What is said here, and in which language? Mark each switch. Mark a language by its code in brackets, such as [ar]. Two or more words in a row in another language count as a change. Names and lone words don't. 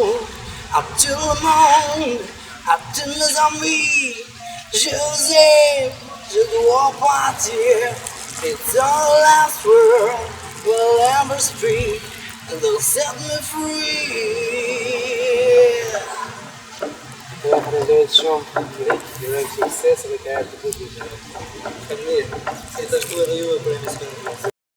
[en] Up to the moon, up to the zombie. [fr] Joseph, je dois partir. [en] It's our last word, we'll ever speak, and they'll set me free. [sq] Të falenderoj shumë, ju sukses edhe karrierë të bukur. Faleminderit. Si të shkruaj edhe ju për emisionin.